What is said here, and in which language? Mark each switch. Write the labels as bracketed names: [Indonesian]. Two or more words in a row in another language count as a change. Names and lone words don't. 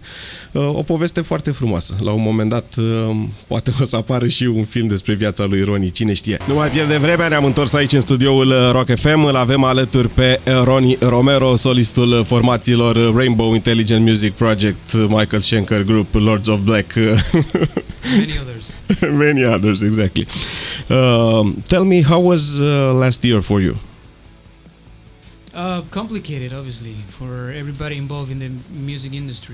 [Romanian] O poveste foarte frumoasă. La un moment dat poate o să apară și un film despre viața lui Ronnie, cine știe. Nu mai pierde vremea, ne-am întors aici în studioul Rock FM. Îl avem alături pe Ronnie Romero, solistul formațiilor Rainbow Intelligent Music Project, Michael Schenker Group, Lords of Black. [English] Many others. Many others, exactly. Tell me, how was last year for you? Complicated, obviously, for everybody involved in the music industry.